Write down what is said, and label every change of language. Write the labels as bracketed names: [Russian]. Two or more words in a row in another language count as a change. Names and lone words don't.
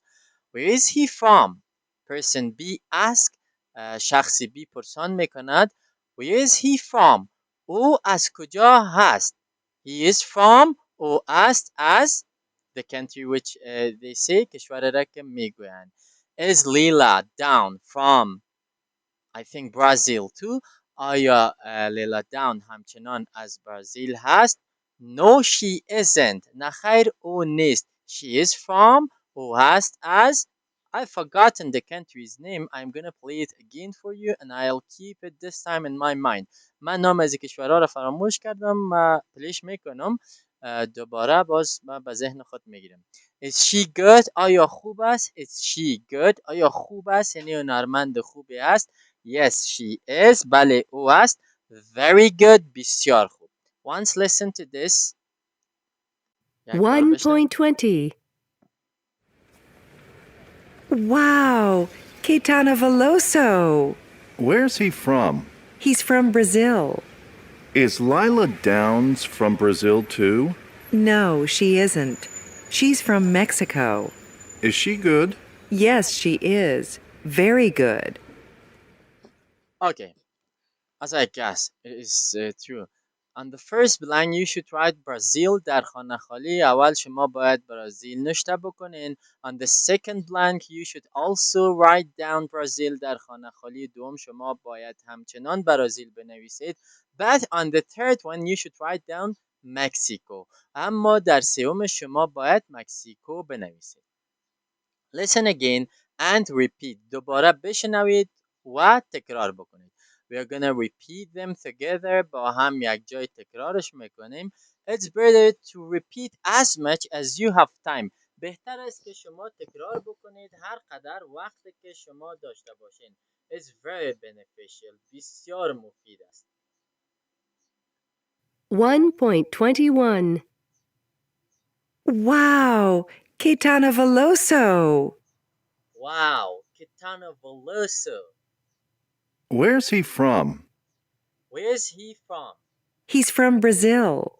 [English] Where is he from? Person B ask. [Persian] شخص B پرسان میکند [English] Where is he from? [Persian] او از کجا هست؟ [English] He is from [Persian] او است از [English] the country which they say [Persian] کشور را که میگویند. [English] Is Lila down from I think Brazil too. [Persian] آیا لیلا داون همچنان از برزیل هست؟ [English] No she isn't. [Persian] نه خیر او نیست. [English] She is from [Persian] او هست از [English] I've forgotten the country's name. I'm gonna play it again for you and I'll keep it this time in my mind. [Persian] من نام از کشورها را فراموش کردم و پلیش میکنم. دوباره باز من به ذهن خود میگیرم. [English] Is she good? [Persian] آیا خوب است؟ [English] Is she good? [Persian] آیا خوب است؟ یعنی هنرمند خوبی است. [English] Yes, she is. [Persian] بله او است. [English] Very good. [Persian] بسیار خوب. [English] Once listen to this. [Persian] یک بار بشنوید. 1.20. [English] Wow, Caetano Veloso. Where's he from? He's from Brazil. Is Lila Downs from Brazil too? No, she isn't. She's from Mexico. Is she good? Yes, she is. Very good. Okay. As I guess, it is true. On the first line you should write Brazil. [Persian] در خانه خالی اول شما باید برازیل نوشته بکنین. [English] On the second blank you should also write down Brazil. [Persian] در خانه خالی دوم شما باید همچنان برازیل بنویسید. [English] But on the third one you should write down Mexico. [Persian] اما در سوم شما باید مکزیکو بنویسید. [English] Listen again and repeat. [Persian] دوباره بشنوید و تکرار بکنید. [English] We are gonna repeat them together. [Persian] با هم یک جای تکرارش میکنیم. [English] It's better to repeat as much as you have time. [Persian] بهتر است که شما تکرار بکنید هر قدر وقت که شما داشته باشین. [English] It's very beneficial. [Persian] بسیار مفید است. 1.21. [English] Wow, Caetano Veloso. Wow, Caetano Veloso. Where's he from? Where's he from? He's from Brazil.